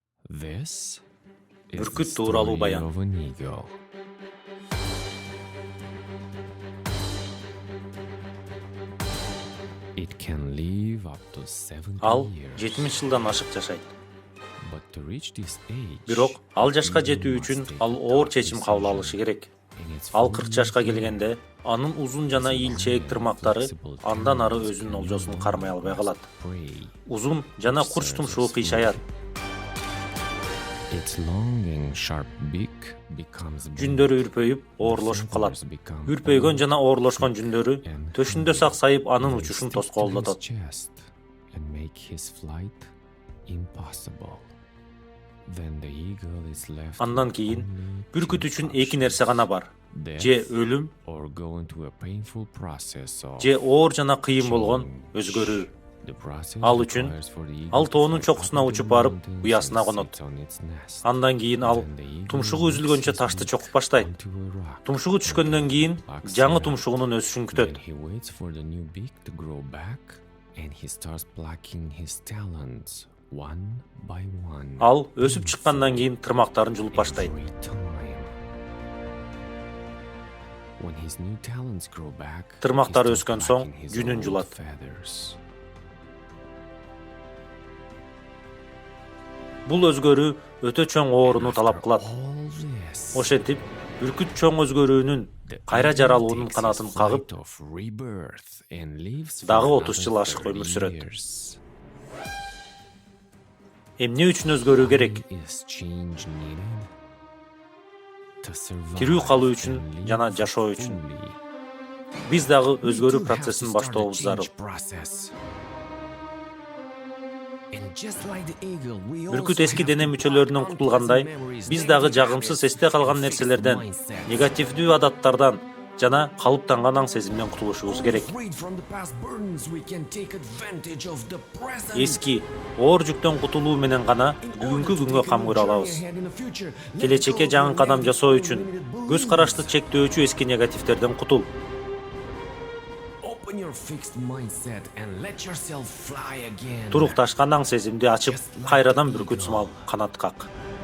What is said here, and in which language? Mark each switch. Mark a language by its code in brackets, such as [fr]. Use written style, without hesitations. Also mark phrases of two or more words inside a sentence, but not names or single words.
[en] This is the [ky] Бүркүт тууралуу [en] story [ky] баян. [en] of an eagle. It can live up to 70 [ky] Ал [en] years. [ky] 70 жылдан ашык жашайт. [en] But to reach this age, [ky] Бирок ал жашка [en] the eagle [ky] жетүү [en] must [ky] үчүн [en] take [ky] ал [en] a [ky] оор [en] tough [ky] чечим кабыл [en] decision. [ky] алышы керек. [en] In its [ky] Ал 40 жашка 40 келгенде анын узун жана ийилчээк тырмактары андан ары өзүнүн олжосун кармай албай калат. [en] prey. [ky] Узун жана курч тумшугу кыйшаят. [en] Its long and sharp beak becomes [ky] Жүндөрү үрпөйүп, оорлошуп калат. Үрпөйгөн жана оорлошкон жүндөрү төшүндө саксайып анын учушун тоскоолдотот. [en] chest and make his flight impossible. Then the eagle is left [ky] Андан кийин [en] only [ky] бүркүт [en] to [ky] үчүн [en] crush [ky] эки нерсе гана бар. [en] death [ky] Же өлүм, [en] or go into a painful process of [ky] же оор жана кыйын болгон өзгөрүү. [en] The process [ky] Ал үчүн [en] requires for the eagle [ky] ал [en] to [ky] тоонун [en] fly [ky] чокусуна [en] up the [ky] учуп барып, [en] mountains [ky] уясына [en] and [ky] конот. [en] sit on its nest. [ky] Андан кийин ал [en] Then the eagle [ky] тумшугу [en] lifts [ky] үзүлгөнчө [en] his [ky] ташты [en] beak [ky] чокуп баштайт. [en] onto a rock. [ky] Тумшугу түшкөндөн кийин жаңы тумшугунун өсүшүн күтөт. [en] Then he waits for the new beak to grow back and he starts plucking his talons one by one. [ky] Ал өсүп чыккандан кийин тырмактарын жулуп баштайт. [en] Every time. When his new talons grow back, [ky] Тырмактары [en] he starts [ky] өскөн соң [en] plucking his [ky] жүнүн [en] old [ky] жулат. [en] feathers. [ky] Бул өзгөрүү өтө чоң ооруну талап кылат. [en] All this, [ky] Ошентип, бүркүт чоң өзгөрүүнүн кайра жаралуунун канатын кагып, [en] flight of rebirth and lives [ky] дагы [en] for [ky] 30 жыл [en] another [ky] ашык өмүр 30 сүрөт. [en] years. [ky] Эмне үчүн өзгөрүү керек? [en] Is change needed? To survive [ky] Тирүү калуу үчүн [en] and live [ky] жана жашоо үчүн. [en] fully. [ky] Биз дагы [en] We [ky] өзгөрүү [en] do have to [ky] процессин [en] start a [ky] баштообуз зарыл. [en] change process. And just like the eagle, we [ky] Бүркүт [en] also [ky] эски [en] have [ky] дене [en] to [ky] мүчөлөрүнөн [en] block [ky] кутулгандай, [en] unpleasant memories, [ky] биз дагы [en] negative [ky] жагымсыз [en] habits, [ky] эсте калган [en] and fixed [ky] нерселерден, [en] mindsets. [ky] негативдүү адаттардан жана калыптанган аң сезимден кутулушубуз керек. [en] Freed from the past burdens, we can take advantage of the present. [ky] Эски оор жүктөн кутулуу менен гана бүгүнкү күнгө кам көрө алабыз. Келечекке жаңы кадам жасоо үчүн көз карашты чектөөчү эски негативдерден кутул. [en] Open your fixed mindset and let yourself fly again. [ky] Турукташкан аң сезимди ачып, кайрадан бүркүт сымал канат как.